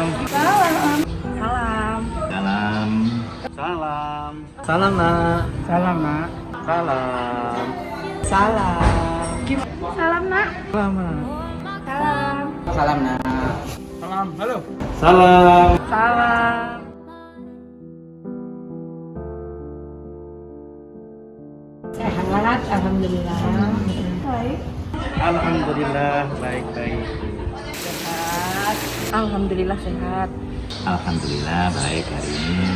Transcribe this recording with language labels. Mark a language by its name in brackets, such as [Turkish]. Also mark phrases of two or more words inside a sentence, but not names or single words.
[Indonesian] Salam. Salam. Salam. Salam. Salam nak. Salam nak. Salam. Salam. Salam nak. Salam nak. Salam. Salam nak. Salam. Halo. Salam. Salam. Sehat, alhamdulillah. Baik. Alhamdulillah baik-baik. Sehat. Alhamdulillah sehat. Alhamdulillah baik hari ini.